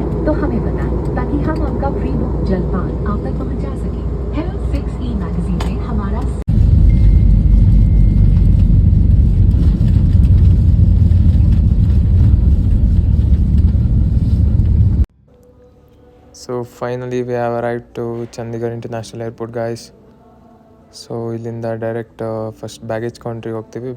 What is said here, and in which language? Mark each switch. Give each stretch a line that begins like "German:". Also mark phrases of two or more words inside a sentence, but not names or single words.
Hindi: तो हमें बताएं ताकि हम आपका
English: pre book
Hindi: जलपान आप तक पहुंचा सकें। हेलो 6E मैगजीन में हमारा
English: So finally we have arrived to Chandigarh International Airport guys.
Kannada: ಸೊ ಇಲ್ಲಿಂದ
English: direct first baggage
Kannada: ಕೌಂಟ್ರಿಗೆ ಹೋಗ್ತೀವಿ.